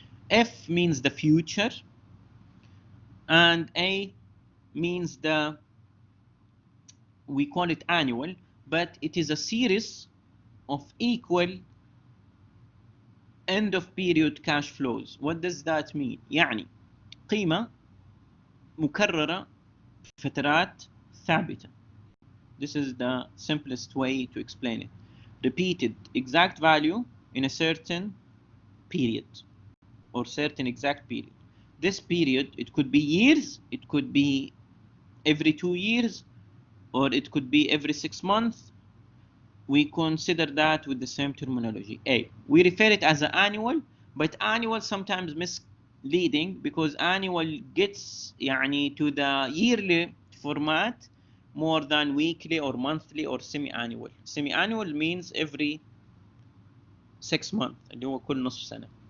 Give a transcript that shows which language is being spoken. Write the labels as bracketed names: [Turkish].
[English] F means the future, and A means the, we call it annual, but it is a series of equal end of period cash flows. What does that mean? [Arabic] يعني قيمة مكررة في فترات ثابتة. [English] This is the simplest way to explain it. Repeated exact value in a certain period or certain exact period. This period, it could be years, it could be every 2 years, or it could be every 6 months. We consider that with the same terminology. A, we refer it as an annual, but annual sometimes misleading because annual gets يعني to the yearly format more than weekly or monthly or semi-annual. Semi-annual means every 6 months, [Arabic] اللي هو كل نصف سنة.